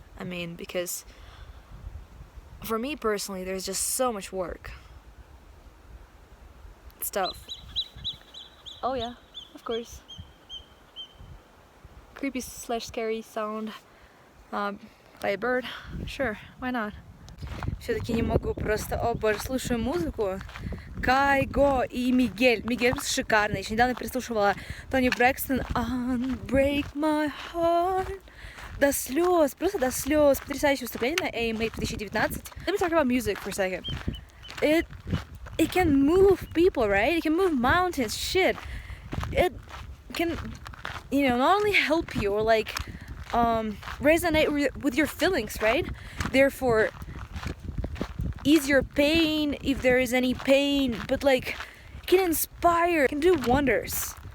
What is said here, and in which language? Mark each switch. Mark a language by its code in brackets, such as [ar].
[en] I mean, because for me personally, there's just so much work. Stuff. Oh yeah, of course. Creepy / scary sound by a bird. Sure, why not? [ru] Все-таки не могу, просто, о боже, слушаю музыку. Kygo и Miguel. Miguel шикарный. Еще недавно переслушивала Тони Брэкстон Unbreak My Heart. До слез, просто до слез. Потрясающее выступление на AMA 2019. [en] Let me talk about music for a second. It can move people, right? It can move mountains, shit. It can, not only help you or like resonate with your feelings, right? Therefore, ease your pain if there is any pain, but like, it can inspire, it can do wonders.